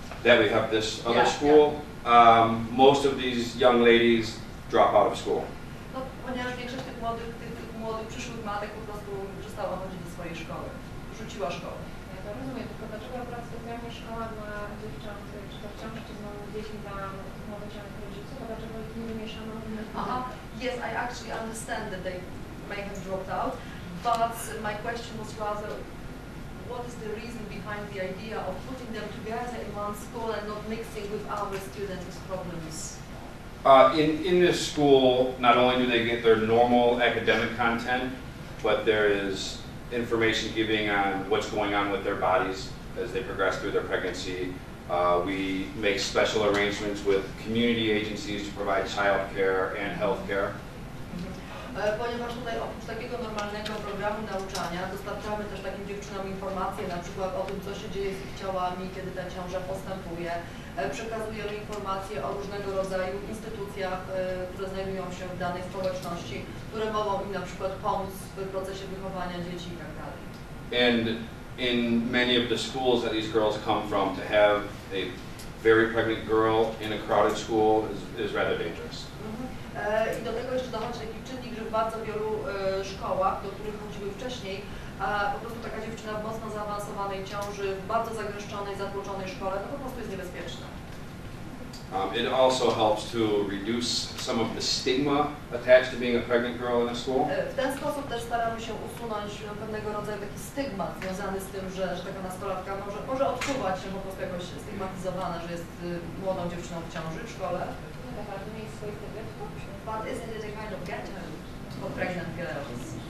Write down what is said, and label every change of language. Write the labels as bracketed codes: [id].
[en] That we have this other school. Most of these young ladies drop out of school. [pl] No, ponieważ większość tych młodych przyszłych matek po prostu przestała chodzić do swojej szkoły, rzuciła szkołę. Ja to rozumiem, tylko dlaczego akurat specjalnie szkoła dla dziewcząt, czy to w ciąży, czy z małymi dziećmi dla młodocianych rodziców, a dlaczego ich nie wymieszano w innych [en] Yes, I actually understand that they may have dropped out, but my question was rather, what is the reason behind the idea of putting them together in one school and not mixing with other students with problems? In this school, not only do they get their normal academic content, but there is information giving on what's going on with their bodies as they progress through their pregnancy. We make special arrangements with community agencies to provide child care and health care. [pl] Ponieważ tutaj oprócz takiego normalnego programu nauczania dostarczamy też takim dziewczynom informacje na przykład o tym, co się dzieje z ich ciałami, kiedy ta ciąża postępuje. Przekazujemy informacje o różnego rodzaju instytucjach, które znajdują się w danej społeczności, które mogą im na przykład pomóc w procesie wychowania dzieci i tak dalej. [en] And in many of the schools that these girls come from, to have a very pregnant girl in a crowded school is rather dangerous. [pl] I do tego jeszcze dochodzi taki czynnik, że w bardzo wielu szkołach, do których chodziły wcześniej, po prostu taka dziewczyna w mocno zaawansowanej ciąży, w bardzo zagęszczonej, zatłoczonej szkole, no po prostu jest niebezpieczna. [en] It also helps to reduce some of the stigma attached to being a pregnant girl in a school. [pl] W ten sposób też staramy się usunąć pewnego rodzaju taki stygmat związany z tym, że taka nastolatka może odczuwać się po prostu jakoś stygmatyzowana, że jest młodą dziewczyną w ciąży w szkole. Bardzo nie jest swoiste getto. [en] But isn't it a kind of ghetto for pregnant girls?